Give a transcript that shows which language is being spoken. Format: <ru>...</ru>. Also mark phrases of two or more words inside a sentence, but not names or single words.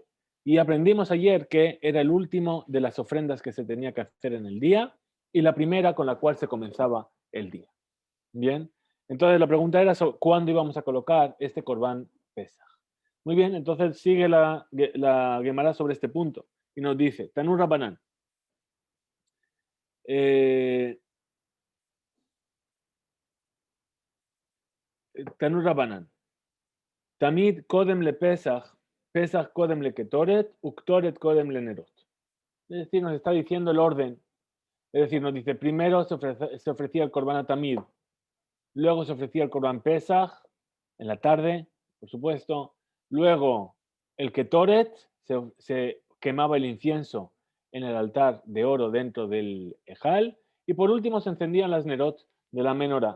<es>Y aprendimos ayer que era el último de las ofrendas que se tenía que hacer en el día y la primera con la cual se comenzaba el día. Bien, entonces la pregunta era cuándo íbamos a colocar este</es> <he>קרבן פסח.</he> <es>Muy bien, entonces sigue la Gemara sobre este punto y nos dice,</es> <he>תנו רבנן, תנו רבנן, תמיד קודם לפסח, פסח קודם לקטורת, וקטורת קודם לנרות.</he> <es>Es decir, nos está diciendo el orden. Es decir, nos dice, primero se ofrecía el</es> <he>קרבן תמיד,</he> <es>luego se ofrecía el</es> <he>קרבן פסח,</he> <es>en la tarde, por supuesto, luego el Ketoret, se quemaba el incienso en el altar de oro dentro del Ejal, y por último se encendían las Nerot de la menorá.</es>